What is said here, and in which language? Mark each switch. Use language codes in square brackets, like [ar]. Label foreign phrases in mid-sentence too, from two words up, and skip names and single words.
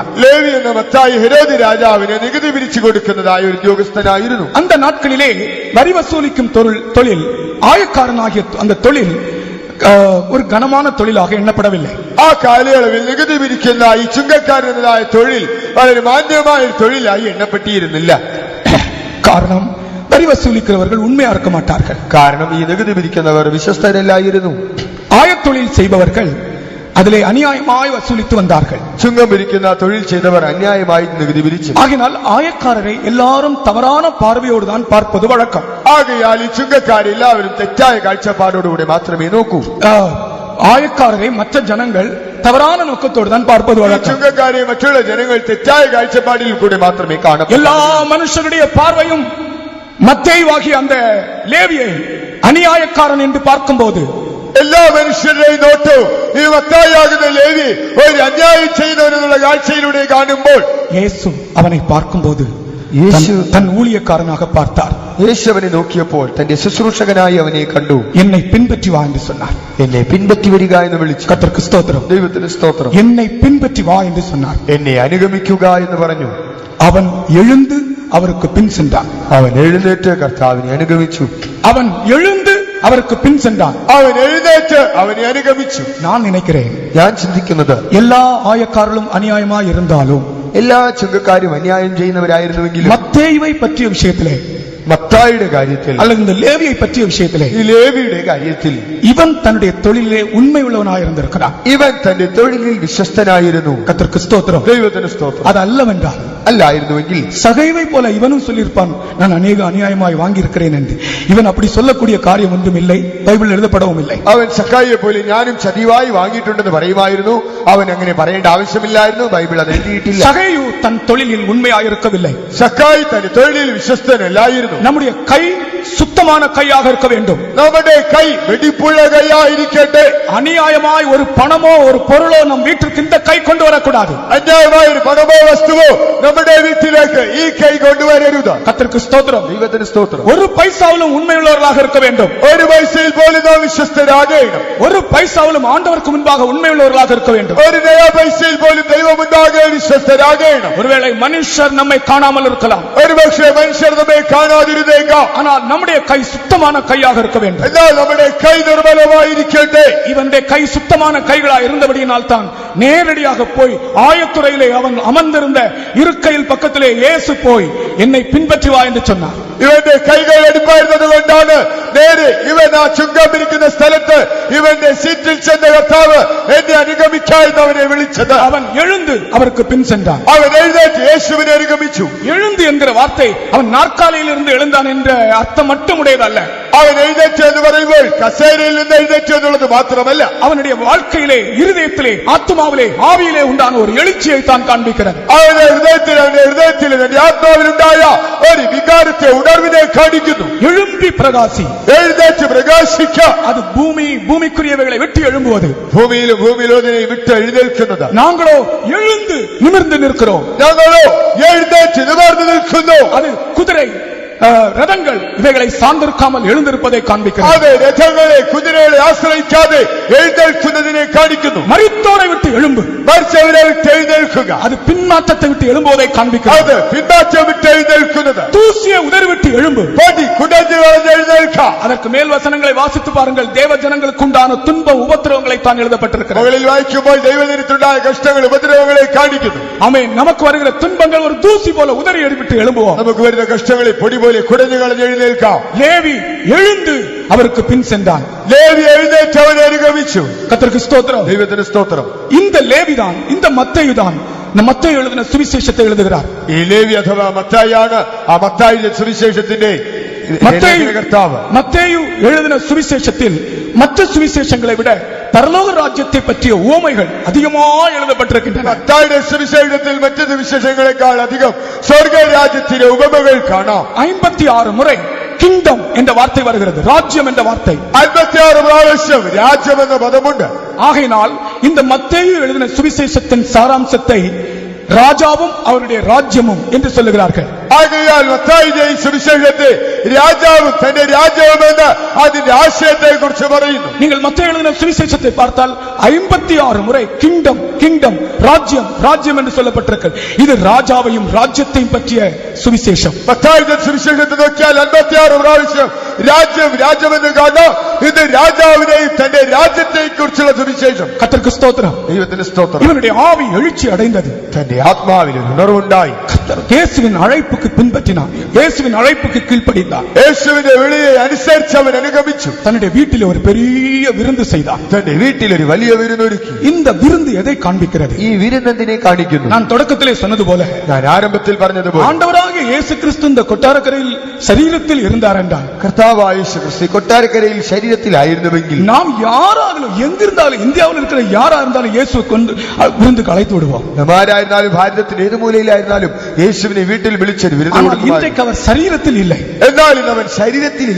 [ml] ലേവി എന്ന മത്തായി ഹെരോദ് രാജാവിന് നികുതി പിരിച്ചു കൊടുക്കുന്നതായ ഒരു ഉദ്യോഗസ്ഥനായിരുന്നു. [ta] அந்த നാட்களிலே வரி வசூலிக்கும் தொழில் ஆயக்காரனாகிய அந்த தொழில் ஒரு கனமான தொழிலாக எண்ணப்படவில்லை. [ml] ആ കാലയളവിൽ നികുതി പിരിക്കുന്ന ഈ ചുങ്കക്കാരനായ തൊഴിൽ വളരെ മാന്യമായ ഒരു തൊഴിലായി എണ്ണപ്പെട്ടിരുന്നില്ല. [ta] காரணம், வரி வசூலிக்கிறவர்கள் உண்மையா இருக்க மாட்டார்கள். [ml] കാരണം ഈ നികുതി പിരിക്കുന്നവർ വിശ്വസ്തരല്ലായിരുന്നു. [ta] ஆயத்தொழில் செய்பவர்கள் அதிலே அநியாயமாய் வசூலித்து வந்தார்கள். [ml] ചുങ്കം പിരിക്കുന്ന തൊഴിൽ ചെയ്തവർ അന്യായമായി നികുതി പിരിച്ചു. [ta] ஆகினால் ஆயக்காரரை எல்லாரும் தவறான பார்வையோடு தான் பார்ப்பது வழக்கம். [ml] ആകയാൽ ഈ ചുങ്കക്കാരെ എല്ലാവരും തെറ്റായ കാഴ്ചപ്പാടോടുകൂടെ മാത്രമേ നോക്കൂ. [ta] ஆயக்காரரை மற்ற ஜனங்கள் தவறான நோக்கத்தோடு தான் பார்ப்பது வழக்கம். [ml] ചുങ്കക്കാരെ മറ്റുള്ള ജനങ്ങൾ തെറ്റായ കാഴ്ചപ്പാടിൽ കൂടെ മാത്രമേ കാണൂ. [ta] எல்லா மனுஷருடைய பார்வையும் மத்தேயுவாகிய அந்த லேவியை அநியாயக்காரன் என்று பார்க்கும்போது, [ml] എല്ലാ മനുഷ്യരുടെയും നോട്ടവും ഈ മത്തായിയാകുന്ന ലേവി ഒരു അന്യായം ചെയ്യുന്നവനെന്നുള്ള കാഴ്ചയിലൂടെ കാണുമ്പോൾ [ta] இயேசு அவனை பார்க்கும்போது [ml] യേശു [ta] தன் ஊழியக்காரனாக பார்த்தார். [ml] യേശു അവനെ നോക്കിയപ്പോൾ തന്റെ ശുശ്രൂഷകനായി അവനെ കണ്ടു. [ta] என்னை பின்பற்றி வா என்று சொன்னார். [ml] എന്നെ പിൻപറ്റി വരിക എന്ന് വിളിച്ചു. [ta] கர்த்தருக்கு ஸ்தோத்திரம். [ml] ദൈവത്തിന് സ്തോത്രം. [ta] என்னை பின்பற்றி வா என்று சொன்னார். [ml] എന്നെ അനുഗമിക്കുക എന്ന് പറഞ്ഞു. [ta] அவன் எழுந்து அவருக்கு பின் சென்றான். [ml] അവൻ എഴുന്നേറ്റ് കർത്താവിനെ അനുഗമിച്ചു. [ta] அவன் எழுந்து அவருக்கு பின் சென்றான். [ml] അവൻ എഴുന്നേറ്റ് അവനെ അനുഗമിച്ചു. [ta] நான் நினைக்கிறேன், [ml] ഞാൻ ചിന്തിക്കുന്നത് [ta] எல்லா ஆயக்காரர்களும் அநியாயமாய் இருந்தாலும் [ml] എല്ലാ ചുങ്കക്കാരും അന്യായം ചെയ്യുന്നവരായിരുന്നുവെങ്കിലും [ta] மத்தேயுவை பற்றிய விஷயத்திலே [ml] മത്തായിയുടെ കാര്യത്തിൽ [ta] அல்லது இந்த லேவியை பற்றிய விஷயத்திலே [ml] ഈ ലേവിയുടെ കാര്യത്തിൽ [ta] இவன் தன்னுடைய தொழிலே உண்மை உள்ளவனாய் இருந்திருக்கிறான். [ml] ഇവൻ തന്റെ തൊഴിലിൽ വിശ്വസ്തനായിരുന്നു. [ta] கர்த்தருக்கு ஸ்தோத்திரம். [ml] ദൈവത്തിന് സ്തോത്രം. [ta] அது அல்லவென்றால் [ml] അല്ലായിരുന്നുവെങ്കിൽ [ta] சகைவை போல இவனும் சொல்லியிருப்பான், நான் அநேக அநியாயமாய் வாங்கியிருக்கிறேன் என்று. இவன் அப்படி சொல்லக்கூடிய காரியம் ஒன்றும் இல்லை, பைபிள் எழுதப்படவும் இல்லை. [ml] അവൻ സക്കായിയെ പോലെ ഞാനും ചതിവായി വാങ്ങിയിട്ടുണ്ടെന്ന് പറയുമായിരുന്നു. അവൻ അങ്ങനെ പറയേണ്ട ആവശ്യമില്ലായിരുന്നു. ബൈബിൾ അത് എഴുതിയിട്ടില്ല. [ta] சகையு தன் தொழிலில் உண்மையாயிருக்கவில்லை. [ml] സക്കായി തന്റെ തൊഴിലിൽ വിശ്വസ്തനല്ലായിരുന്നു. [ta] நம்முடைய கை சுத்தமான கையாக இருக்க வேண்டும். [ml] നമ്മുടെ കൈ വെടിപ്പുള്ള കൈയായിരിക്കട്ടെ. [ta] அநியாயமாய் ஒரு பணமோ ஒரு பொருளோ நம் வீட்டிற்கு இந்த கை கொண்டு வரக்கூடாது. [ml] അന്യായമായ ഒരു പണമോ വസ്തുവോ നമ്മുടെ വീട്ടിലേക്ക് ഈ കൈ കൊണ്ടുവരരുത്. [ta] கர்த்தருக்கு ஸ்தோத்திரம். [ml] ദൈവത്തിന് സ്തോത്രം. [ta] ஒரு பைசாவிலும் உண்மையுள்ளவர்களாக இருக்க வேண்டும். [ml] ഒരു പൈസയിൽ പോലും നാം വിശ്വസ്തരാകണം. [ta] ஒரு பைசாவிலும் ஆண்டவருக்கு முன்பாக உண்மையுள்ளவர்களாக இருக்க வேண்டும். [ml] ഒരു നയ പൈസയിൽ പോലും ദൈവം മുൻപാകെ വിശ്വസ്തരാകണം. [ta] ஒருவேளை மனுஷர் நம்மை காணாமல் இருக்கலாம். [ml] ഒരുപക്ഷെ മനുഷ്യർ നമ്മെ കാണാതിരുന്നേക്കാം. [ta] ஆனால் நம்முடைய கை சுத்தமான கையாக இருக்க வேண்டும். [ml] എന്നാൽ നമ്മുടെ കൈ നിർമ്മലമായിരിക്കട്ടെ. [ta] இவனுடைய கை சுத்தமான கைகளாக இருந்தபடியினால் தான் நேரடியாக போய் ஆயத்துறையிலே அவன் அமர்ந்திருந்த இருக்கையில் பக்கத்திலே இயேசு போய் என்னை பின்பற்றி வா என்று சொன்னார். [ml] ഇവന്റെ കൈകൾ എടുപ്പായിരുന്നത് കൊണ്ടാണ് നേരെ ഇവൻ ആ ചുങ്കം പിരിക്കുന്ന സ്ഥലത്ത് ഇവന്റെ സീറ്റിൽ ചെന്ന കർത്താവ് എന്നെ അനുഗമിക്കാമെന്ന് അവനെ വിളിച്ചത്. [ta] அவன் எழுந்து அவருக்கு பின் சென்றான். [ml] അവൻ എഴുന്നേറ്റ് യേശുവിനെ അനുഗമിച്ചു. [ta] எழுந்து என்கிற வார்த்தை அவன் நாற்காலியில் இருந்து எழுந்தான் என்ற அர்த்தம் மட்டும் உடையதல்ல. [ml] അവൻ എഴുന്നേറ്റ് എന്ന് പറയുമ്പോൾ കസേരയിൽ നിന്ന് എഴുന്നേറ്റ് എന്നുള്ളത് മാത്രമല്ല, [ta] அவனுடைய வாழ்க்கையிலே இருதயத்திலே ஆத்துமாவிலே ஆவியிலே உண்டான ஒரு எழுச்சியை தான் காண்பிக்கிறது. [ml] അവന്റെ ഹൃദയത്തിൽ തന്റെ ആത്മാവിലുണ്ടായ ഒരു വികാരത്തെ ഉണർവിനെ കാണിക്കുന്നു. [ta] எழும்பி பிரகாசி. [ml] എഴുന്നേറ്റ് പ്രകാശിക്ക. [ta] அது பூமிக்குரியவைகளை விட்டு எழும்புவது. [ml] ഭൂമിയിലൊന്നിനെ വിട്ട് എഴുന്നേൽക്കുന്നത്. [ta] நாங்களோ எழுந்து நிமிர்ந்து நிற்கிறோம். [ml] ഞങ്ങളോ എഴുന്നേറ്റ് നിവർന്നു നിൽക്കുന്നു. [ta] அது குதிரை ரதங்கள் இவைகளை சார்ந்திருக்காமல் எழுந்திருப்பதை காண்பிக்கிறது. [ml] അത് രഥങ്ങളെ കുതിരകളെ ആശ്രയിക്കാതെ എഴുന്നേൽക്കുന്നതിനെ കാണിക്കുന്നു. [ta] மரித்தோரை விட்டு எழும்பு. [ml] മരിച്ചവരെ വിട്ട് എഴുന്നേൽക്കുക. [ta] அது பின்மாற்றத்தை விட்டு எழும்புவதை காண்பிக்கிறது. [ml] അത് പിന്മാറ്റം വിട്ട് എഴുന്നേൽക്കുന്നത്. [ta] தூசியை உதறி விட்டு எழும்பு. [ml] പൊടി കുടഞ്ഞു കളഞ്ഞ് എഴുന്നേൽക്കാം. [ta] அதற்கு மேல் வசனங்களை வாசித்து பாருங்கள். தேவ ஜனங்களுக்கு உண்டான துன்ப உபத்திரவங்களை தான் எழுதப்பட்டிருக்கிறது. [ml] മുകളിൽ വായിക്കുമ്പോൾ ദൈവജനത്തിനുണ്ടായ കഷ്ടങ്ങൾ ഉപദ്രവങ്ങളെ കാണിക്കുന്നു. [ta] ஆமென். நமக்கு வருகிற துன்பங்கள் ஒரு தூசி போல உதறி விட்டு எழும்புவோம். [ml] നമുക്ക് വരുന്ന കഷ്ടങ്ങളെ പൊടി പോലെ കുടഞ്ഞു കളഞ്ഞ് എഴുന്നേൽക്കാം. [ta] லேவி எழுந்து அவருக்கு பின் சென்றான். [ml] ലേവി എഴുന്നേറ്റ് അവനെ അനുഗമിച്ചു. [ta] கர்த்தருக்கு ஸ்தோத்திரம். [ml] ദൈവത്തിന് സ്തോത്രം. [ta] இந்த லேவிதான், இந்த மத்தேயு தான் மத்தேயு எழுதின சுவிசேஷத்தை எழுதுகிறார். [ml] ഈ ലേവി അഥവാ മത്തായിയാണ് ആ മത്തായിയുടെ സുവിശേഷത്തിന്റെ കർത്താവ്. [ta] மத்தேயு எழுதின சுவிசேஷத்தில் மற்ற சுவிசேஷங்களை விட பரலோக ராஜ்யத்தை பற்றிய உவமைகள் அதிகமாக எழுதப்பட்டிருக்கின்றன. [ml] മത്തായിയുടെ സുവിശേഷത്തിൽ മറ്റു സുവിശേഷങ്ങളെക്കാൾ അധികം സ്വർഗരാജ്യത്തിന്റെ ഉപമകൾ കാണാം. [ta] 56 முறை கிங்டம் என்ற வார்த்தை வருகிறது. ராஜ்யம் என்ற வார்த்தை [ml] 56 പ്രാവശ്യം രാജ്യം എന്ന പദമുണ്ട്. [ta] ஆகையினால் இந்த மத்தேயு எழுதின சுவிசேஷத்தின் சாராம்சத்தை ராஜாவும் அவருடைய ராஜ்யமும் என்று சொல்லுகிறார்கள். [ml] ആകയാൽ മത്തായിയുടെ ഈ സുവിശേഷത്തെ രാജാവും തന്റെ രാജ്യവും എന്ന് അതിന്റെ ആശയത്തെ കുറിച്ച് പറയുന്നു. [ta] நீங்கள் மத்தேயு எழுதின சுவிசேஷத்தை பார்த்தால் 56 முறை [en] kingdom kingdom [ta] ராஜ்யம் ராஜ்யம் என்று சொல்லப்பட்டிருக்கிறது. இது ராஜாவையும் ராஜ்யத்தையும் பற்றிய சுவிசேஷம். [ml] മത്തായിയുടെ സുവിശേഷത്തെ നോക്കിയാൽ 56 പ്രാവശ്യം രാജ്യം രാജ്യം എന്ന് കാണാം. ഇത് രാജാവിനെയും തന്റെ രാജ്യത്തെയും കുറിച്ചുള്ള സുവിശേഷം. [ta] கர்த்தருக்கு ஸ்தோத்திரம். [ml] ദൈവത്തിന് സ്തോത്രം. [ta] இவனுடைய ஆவி எழுச்சி அடைந்தது. [ml] തന്റെ ആത്മാവിൽ ഒരു ഉണർവുണ്ടായി. [ta] இயேசுவின் அழைப்புக்கு பின்பற்றினான். இயேசுவின் அழைப்புக்கு கீழ்ப்படிந்தான். [ml] യേശുവിന്റെ വിളിയെ അനുസരിച്ച് അവൻ അനുഗമിച്ചു. [ta] தன்னுடைய வீட்டில் ஒரு பெரிய விருந்து செய்தான். [ml] തന്റെ വീട്ടിൽ ഒരു വലിയ വിരുന്നൊരുക്കി. [ta] இந்த விருந்து எதை காண்பிக்கிறது? [ml] ഈ വിരുന്നെന്തിനെ കാണിക്കുന്നു? [ta] நான் தொடக்கத்திலே சொன்னது போல [ml] ഞാൻ ആരംഭത്തിൽ പറഞ്ഞതുപോലെ [ta] ஆண்டவராகிய இயேசு கிறிஸ்து இந்த கொட்டாரக்கரையில் சரீரத்தில் இருந்தார் என்றால், [ml] കർത്താവായ യേശു ക്രിസ്തു കൊട്ടാരക്കരയിൽ ശരീരത്തിലായിരുന്നുവെങ്കിൽ [ta] நாம் யாராகலும் எங்கிருந்தாலும் இந்தியாவில் இருக்கிற யாரா இருந்தாலும் இயேசுவை கொண்டு விருந்துக்கு அழைத்து விடுவோம். [ml] നമ്മാരായിരുന്നാലും ഭാരതത്തിന്റെ ഏത് മൂലയിലായിരുന്നാലും യേശുവിനെ വീട്ടിൽ വിളിച്ചൊരു വിരുന്ന് [ta] ஆனால் [ml] കൊടുക്കുമായിരുന്നു. [ta] இன்றைக்கு அவர் சரீரத்தில் இல்லை. [ml] എന്നാലും അവൻ ശരീരത്തിലില്ല,